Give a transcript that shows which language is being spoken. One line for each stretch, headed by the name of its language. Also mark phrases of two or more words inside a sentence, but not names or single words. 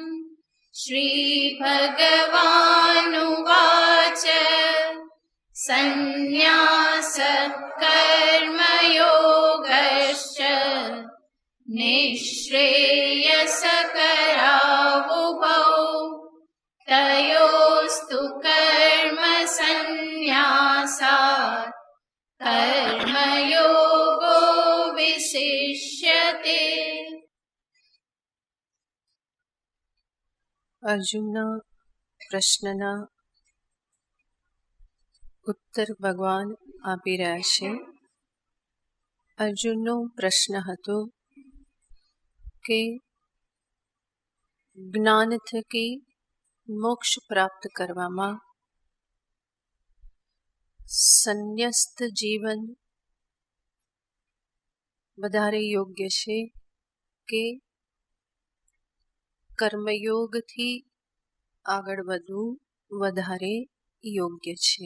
Sanskrit: श्रीभगवानुवाच सन्न्यासः कर्मयोगश्च निःश्रेयसकरावुभौ तयोस्तु कर्मसन्न्यासात् कर्मयोगो विशिष्यते।
Gujarati: અર્જુનના પ્રશ્નના ઉત્તર ભગવાન આપી રહ્યા છે. અર્જુનનો પ્રશ્ન હતો કે જ્ઞાન થકી મોક્ષ પ્રાપ્ત કરવામાં સંન્યસ્ત જીવન વધારે યોગ્ય છે કે કર્મયોગથી આગળ વધવું વધારે યોગ્ય છે?